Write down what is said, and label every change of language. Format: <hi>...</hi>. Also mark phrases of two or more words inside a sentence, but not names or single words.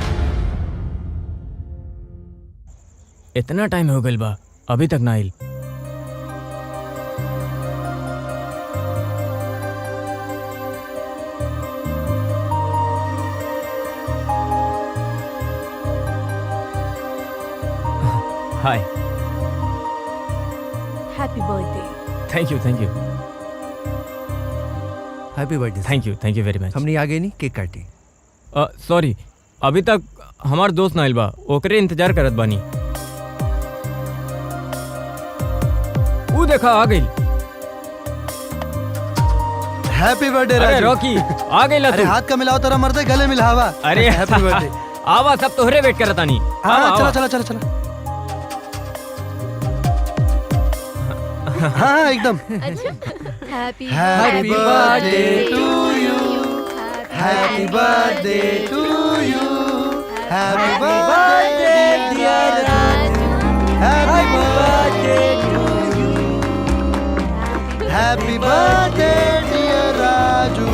<bho>इतना टाइम हो गइल बा, अभी तक ना आइल। हाय।</bho> <en>Happy birthday. Thank you, thank you, Happy birthday. Thank you very much.</en> <bho>हमने आगे नहीं केक काटी। सॉरी, अभी तक हमार दोस्त ना आइल बा, ओकरे इंतजार करत बानी। वो देखा आ गइल।</bho> <en>Happy birthday अरे</en> <bho>राजू। रॉकी, आ गइल अरे तू। हाथ का मिलाओ तेरा मर्दे गले मिलावा। अरे</bho> <en>Happy birthday.</en> <bho>आवा, सब तोहरे वेट करत आनी। हाँ चलो चलो चलो चलो। हाँ एकदम।</bho> <en>हैप्पी Happy birthday to you, happy birthday to you, happy birthday dear Raju, happy birthday to you, happy birthday dear Raju, हैप्पी बर्थडे टू यू, हैप्पी बर्थडे डियर राजू।</en>